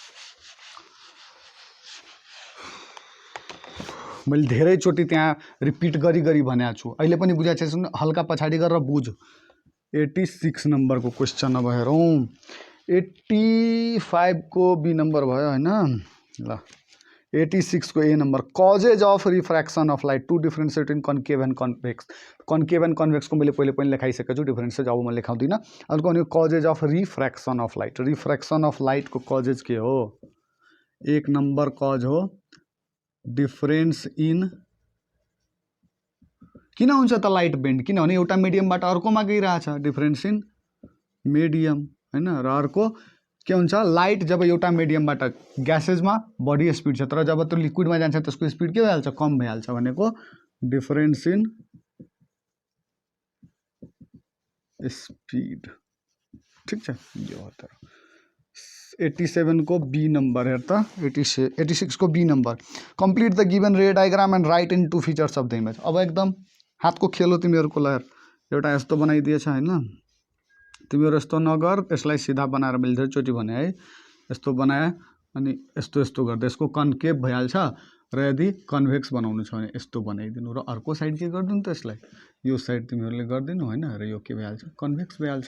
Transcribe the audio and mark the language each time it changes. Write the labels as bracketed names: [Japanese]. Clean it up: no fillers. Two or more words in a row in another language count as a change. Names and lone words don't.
[Nepali] मैले धेरैचोटि त्यहाँ रिपिट गरी भनेको छु, अहिले पनि बुझाएको छैन, हल्का पछाडि गरेर बुझ. 86 नम्बरको क्वेसन अब हेरौँ. 85 को बी नम्बर भयो होइन. ल, 86 को ए नंबर, [English] causes of refraction of light. to differentiate in concave and convex. concave and convex [Nepali] को मैले पहिले पनि लेखाइसकेको छु, डिफरेंसेज अब म लेखाउँदिनँ. अर्को भनेको [English] causes of refraction of light. refraction of light [Nepali] को कॉजेज के हो, एक नंबर कॉज हो [English] difference in. [Nepali] किन हुन्छ त [English] light bend, [Nepali] किनभने एउटा मिडियमबाट अर्कोमा गइरहेछ, [English] difference in medium [Nepali] होइन. र अर्को के हुन्छ, लाइट जब एउटा मिडियमबाट ग्यासेजमा बढी स्पिड छ, तर जब त्यो लिक्विडमा जान्छ त्यसको स्पिड के भइहाल्छ, कम भइहाल्छ, भनेको [English] difference in speed. [Nepali] ठिक छ. यो हो त 87 को बी नंबर हेर त. [English] 86 को बी नंबर. complete the given ray diagram and write in two features of the image. [Nepali] अब एकदम हातको खेल हो तिमीहरूको. ल हेर, एउटा यस्तो बनाइदिएछ होइन. तिमीहरू यस्तो नगर, यसलाई सिधा बनाएर मैले धेरैचोटि भने है, यस्तो बनाए अनि यस्तो यस्तो गर्दा यसको कन्केभ भइहाल्छ. र यदि कन्भेक्स बनाउनु छ भने यस्तो बनाइदिनु, र अर्को साइड के गरिदिनु त, यसलाई यो साइड तिमीहरूले गरिदिनु होइन, र यो के भइहाल्छ, कन्भेक्स भइहाल्छ.